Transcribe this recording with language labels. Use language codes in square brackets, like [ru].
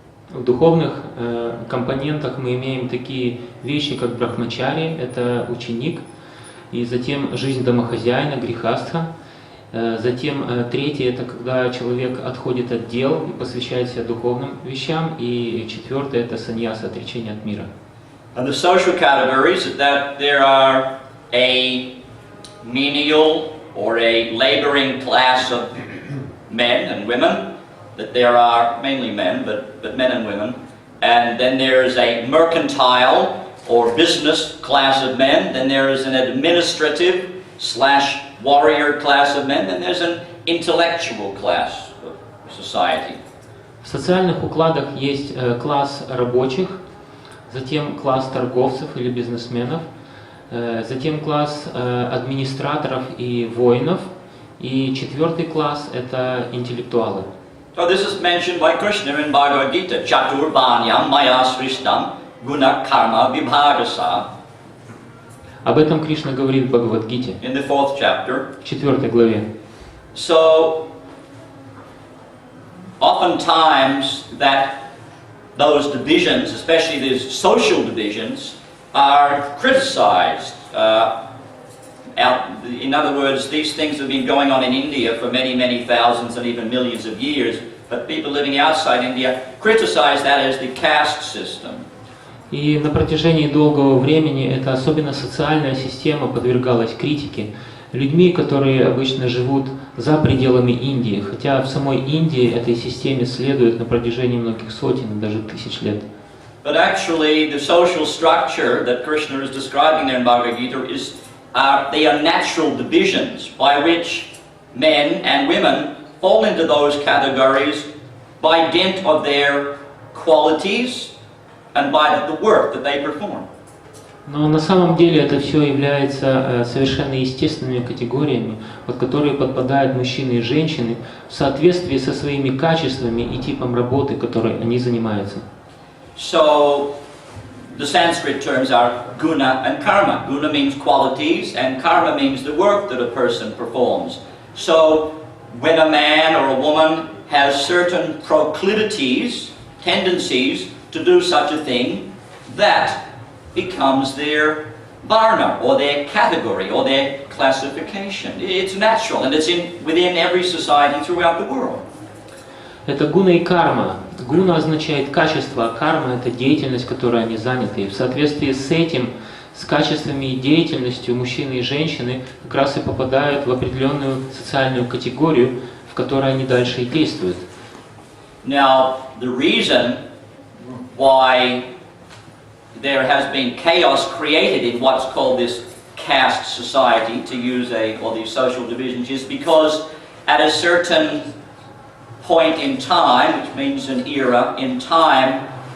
[ru] В духовных компонентах мы имеем такие вещи, как брахмачари, это ученик, и затем жизнь домохозяина, грихастха. Затем третье, это когда человек отходит от дел и посвящает себя духовным вещам, и четвертое, это саньяса, отречение от мира. [en] And the social categories, that there are a menial or a laboring class of men and women, that there are mainly men, but men and women, and then there's a mercantile or business class of men, then there is an administrative / warrior class of men, then there's an intellectual class of society. [ru] В социальных укладах есть класс рабочих, затем класс торговцев или бизнесменов, затем класс администраторов и воинов, и четвертый класс – это интеллектуалы. [en] So this is mentioned by Krishna in Bhagavad Gita, [sa] Chaturbhanyam maya srishtam guna karma vibhagasa. [ru] Об этом Кришна говорит в Бхагавад-гите, [en] In the 4th chapter. [ru] в 4 главе. [en] So, oftentimes that those divisions, especially these social divisions, are criticized. In other words, these things have been going on in India for many, many thousands and even millions of years, but people living outside India criticize that as the caste system. [ru] И на протяжении долгого времени эта особенно социальная система подвергалась критике людьми, которые обычно живут за пределами Индии, хотя в самой Индии этой системе следует на протяжении многих сотен, даже тысяч лет. [en] But actually, the social structure that Krishna is describing there in Bhagavad Gita they are natural divisions by which men and women fall into those categories by dint of their qualities and by the work that they perform. [ru] Но на самом деле это все является совершенно естественными категориями, под которые подпадают мужчины и женщины в соответствии со своими качествами и типом работы, которой они занимаются. [en] So, the Sanskrit terms are guna and karma. Guna means qualities and karma means the work that a person performs. So, when a man or a woman has certain proclivities, tendencies to do such a thing, that becomes their varna or their category or their classification. It's natural and it's within every society throughout the world. [ru] Это гуна и карма. Гуна означает качество, а карма – это деятельность, которой они заняты. И в соответствии с этим, с качествами и деятельностью мужчины и женщины как раз и попадают в определенную социальную категорию, в которой они дальше и действуют. [en] Now, the reason why there has been chaos created in what's called this caste society, to use or these social divisions, is because at a certain point in time, which means an era in time,